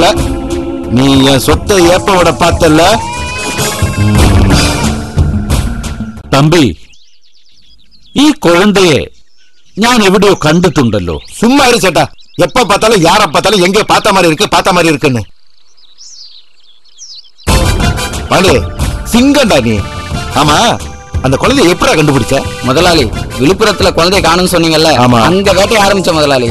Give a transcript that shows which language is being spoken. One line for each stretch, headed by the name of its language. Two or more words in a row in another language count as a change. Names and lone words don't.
Tamil: நீ என் சொத்தை ஏப்ப விட பார்த்தல.
Malayalam: തമ്പി, ഈ കുഴന്തയെ ഞാൻ എവിടെയോ കണ്ടിട്ടുണ്ടല്ലോ.
Tamil: சும்மா இரு சேட்டா. எப்ப பார்த்தாலும் யார பார்த்தாலும் எங்க பார்த்த மாதிரி இருக்குன்னு. பாண்டே, சிங்கண்டா நீ. ஆமா, அந்த குழந்தைய எப்படா கண்டுபிடிச்ச? முதலாளி, விழுப்புரத்துல குழந்தைய காணும்னு சொன்னீங்கல்ல, அங்க வேட்டைய ஆரம்பிச்ச முதலாளி.